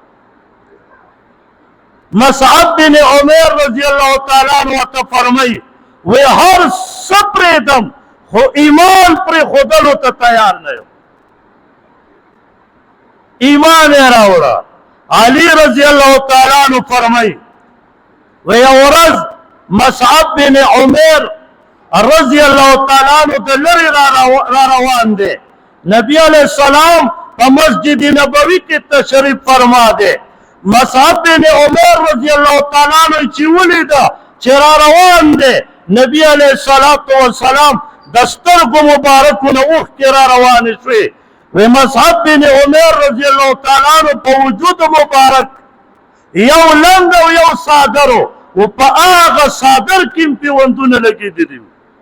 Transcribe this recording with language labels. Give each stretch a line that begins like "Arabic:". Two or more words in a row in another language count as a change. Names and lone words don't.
Pashto: مصعب بن عمر
Arabic: رضی الله تعالی عنہ
Pashto: ته فرمایي وی هر څه پرېږدم خو ایمان پرېښودلو ته تیار نه یم ایمان یې راوړه علي رضی
Arabic: الله تعالی عنہ
Pashto: فرمایي وی یو ورځ مصعب بن عمر
Arabic: رضی الله تعالی عنہ
Pashto: د لرې را روان دی نبی
Arabic: علیہ السلام
Pashto: په مسجد نبوي کې تشریف فرما دی مصعب بن عمر
Arabic: رضی الله تعالی عنہ
Pashto: چې ولیده چې را روان دی نبی
Arabic: علیہ السلام
Pashto: د سترګو مبارکو نه اوښکې را روانې شوې وی مصعب بن عمر
Arabic: رضی الله تعالی عنہ
Pashto: په وجود مبارک یو لنګ او یو صادر و په هغه صادر کې پیوندونه لګېدلي وو